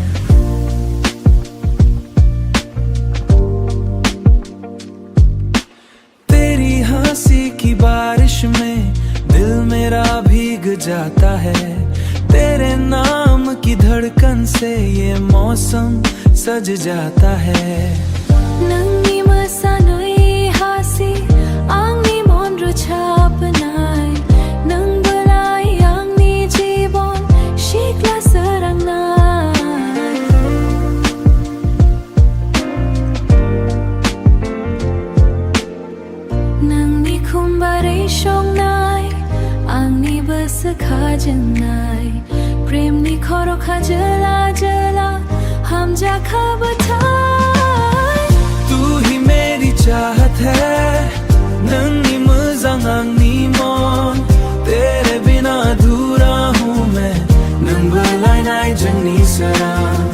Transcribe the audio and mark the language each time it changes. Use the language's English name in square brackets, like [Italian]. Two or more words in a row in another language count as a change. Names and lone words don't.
[Hindi] तेरी हंसी की बारिश में दिल मेरा भीग जाता है। तेरे नाम की धड़कन से ये मौसम सज जाता है। [Bodo] नंगी मसानुई हासी आंगनी मन रुचापनाय नंग बलाई आंगनी जीवन शिकला सरंगनाय। नंगनी खुम्बारे शोंगनाय आंगनी बस खाजनाय प्रेमनी खरो खाजला जला हम जा खबरथाय। [Hindi] तू ही मेरी चाहत है [Bodo] नंगी मजांग आंगनी मन। [Hindi] तेरे बिना अधूरा हूँ मैं [Bodo] नंग बलाई नाय जंगनी सरंग।